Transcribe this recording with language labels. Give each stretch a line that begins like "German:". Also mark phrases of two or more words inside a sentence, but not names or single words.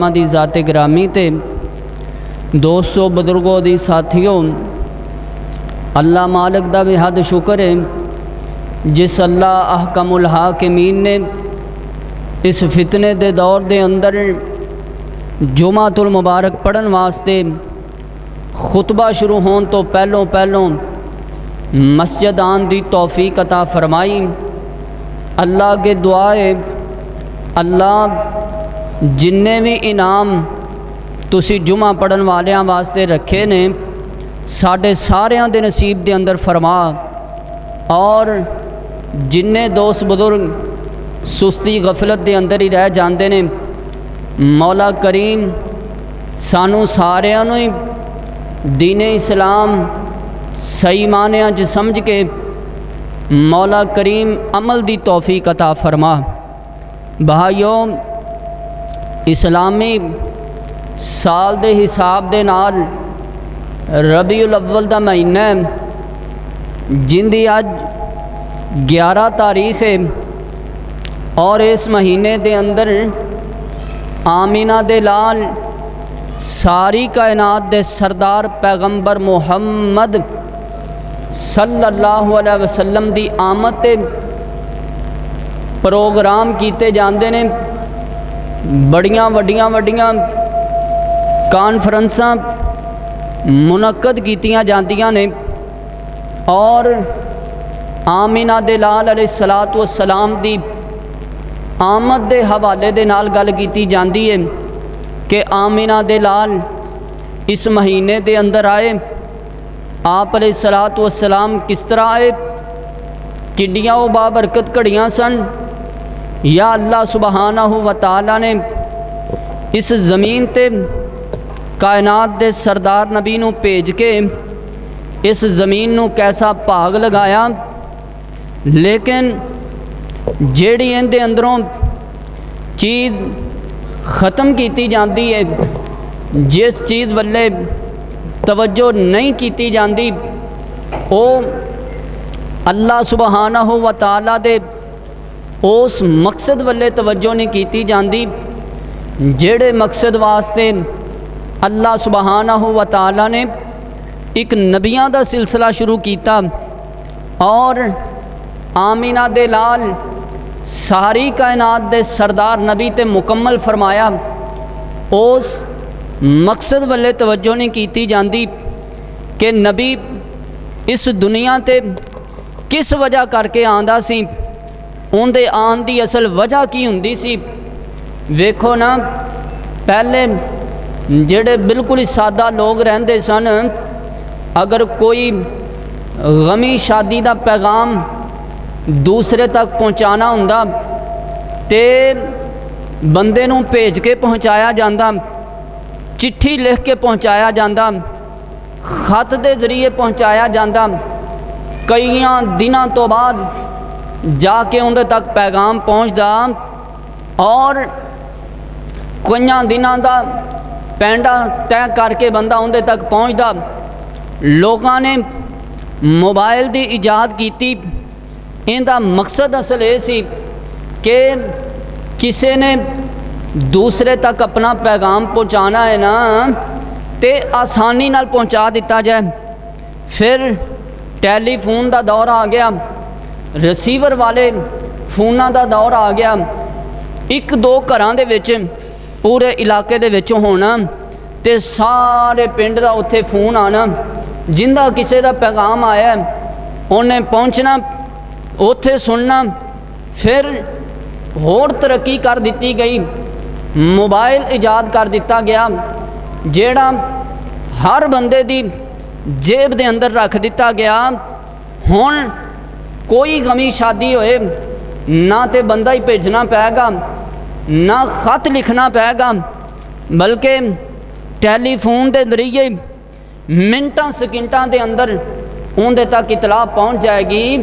Punjabi: دی ذات گرامی تے، دوستو بزرگوں دی ساتھیوں، اللہ مالک دا بے حد شکر ہے جس اللہ احکم الحاکمین نے اس فتنے دے دور دے اندر جمعۃ المبارک پڑھن واسطے خطبہ شروع ہون تو پہلوں مسجد آن دی توفیق عطا فرمائی۔ اللہ کے دعائے اللہ جننے بھی انعام تسی جمعہ پڑھن والیاں واسطے رکھے نے ساڈے ساریاں دے نصیب دے اندر فرما، اور جننے دوست بزرگ سستی غفلت دے اندر ہی رہ جاندے نے، مولا کریم سانو ساریاں نوں ہی دین اسلام صحیح معنیاں چ سمجھ کے مولا کریم عمل دی توفیق عطا فرما۔ بھائیوں، اسلامی سال دے حساب دے نال ربیع الاول دا مہینہ ہے، جن دی اج 11 تاریخ ہے، اور اس مہینے دے اندر آمینہ دے لال ساری کائنات دے سردار پیغمبر محمد
Arabic: صلی اللہ علیہ وسلم
Punjabi: دی آمد تے پروگرام کیتے جاندے نے، بڑیاں وڈیاں کانفرنساں منعقد کیتیاں جاندیاں نے، اور آمینہ دے لال
Arabic: علیہ الصلوۃ والسلام
Punjabi: دی آمد دے حوالے دے نال گل کیتی جاندی ہے کہ آمینہ دے لال اس مہینے دے اندر آئے، آپ
Arabic: علیہ الصلوۃ والسلام
Punjabi: کس طرح آئے، کنڈیاں و بابرکت گھڑیاں سن، یا
Arabic: اللہ سبحانہ و تعالی
Punjabi: نے اس زمین تے کائنات دے سردار نبی نو بھیج کے اس زمین نو کیسا بھاگ لگایا، لیکن جیڑی ان دے اندروں چیز ختم کیتی جاندی ہے، جس چیز والے توجہ نہیں کیتی جاندی، او
Arabic: اللہ سبحانہ و تعالی
Punjabi: دے اس مقصد والے توجہ نہیں کیتی جاندی جیڑے مقصد واسطے
Arabic: اللہ سبحانہ و تعالی
Punjabi: نے ایک نبیاں دا سلسلہ شروع کیتا، اور آمینہ دے لال ساری کائنات دے سردار نبی تے مکمل فرمایا۔ اس مقصد والے توجہ نہیں کیتی جاندی کہ نبی اس دنیا تے کس وجہ کر کے آندا سی، اون دے آن دی اصل وجہ کی ہوندی سی۔ ویکھو نا، پہلے جڑے بالکل ہی سادہ لوگ رہندے سن، اگر کوئی غمی شادی دا پیغام دوسرے تک پہنچانا ہوندا تے بندے نوں بھیج کے پہنچایا جاندا، چٹھی لکھ کے پہنچایا جاندا، خط دے ذریعے پہنچایا جاندا، کئیاں دنوں تو بعد جا کے اندر تک پیغام پہنچدا، اور کئیاں دنوں دا پینڈا طے کر کے بندہ اندر تک پہنچدا۔ لوگاں نے موبائل دی ایجاد کیتی، ان دا مقصد اصل یہ سی کہ کسی نے دوسرے تک اپنا پیغام پہنچانا ہے نا تے آسانی نال پہنچا دیتا جائے۔ پھر ٹیلی فون دا دور آ گیا، رسیور والے فوناں دا دور آ گیا، ایک دو گھراں دے وچ پورے علاقے دے وچ ہونا تے سارے پنڈ دا اتھے فون آنا، جندہ کسی دا پیغام آیا انہیں پہنچنا، اتھے سننا۔ پھر اور ترقی کر دیتی گئی، ਮੋਬਾਈਲ ਇਜਾਦ ਕਰ ਦਿੱਤਾ ਗਿਆ, ਜਿਹੜਾ ਹਰ ਬੰਦੇ ਦੀ ਜੇਬ ਦੇ ਅੰਦਰ ਰੱਖ ਦਿੱਤਾ ਗਿਆ। ਹੁਣ ਕੋਈ ਗਮੀ ਸ਼ਾਦੀ ਹੋਏ ਨਾ ਤੇ ਬੰਦਾ ਹੀ ਭੇਜਣਾ ਪਏਗਾ, ਨਾ ਖਤ ਲਿਖਣਾ ਪਏਗਾ, ਬਲਕਿ ਟੈਲੀਫੋਨ ਦੇ ਜ਼ਰੀਏ ਮਿੰਟਾਂ ਸਕਿੰਟਾਂ ਦੇ ਅੰਦਰ ਉਹਦੇ ਤੱਕ ਇਤਲਾਹ ਪਹੁੰਚ ਜਾਏਗੀ।